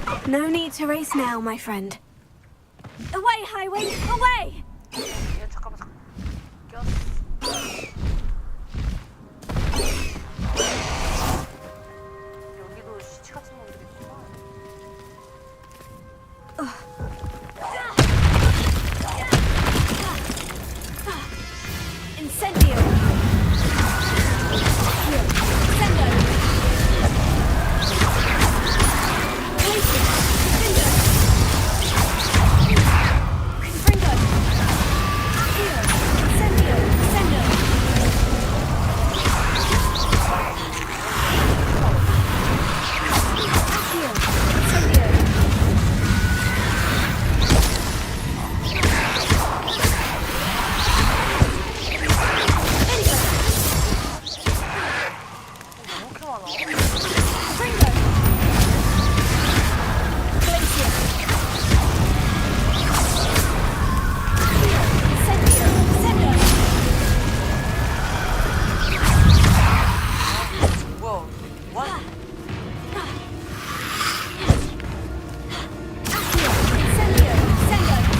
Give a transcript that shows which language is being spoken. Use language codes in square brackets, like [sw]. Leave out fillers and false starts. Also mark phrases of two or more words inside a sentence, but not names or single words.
[en] No need to race now, my friend. Away, Highwing! Away! [ko] 야, 잠깐만. 꼈어. 여기도 시체 같은 놈들이 있구나. [en] Incendio! Sendo! Places! Sendo! Confringo! Accio! Incendio! Sendo! Accio! Incendio! [ko] 이렇게 많아? [en] Confringo! Glacier! Incendio! Sendo! [ko] 뭐야? 와. [en] Accio! Incendio! Sendo!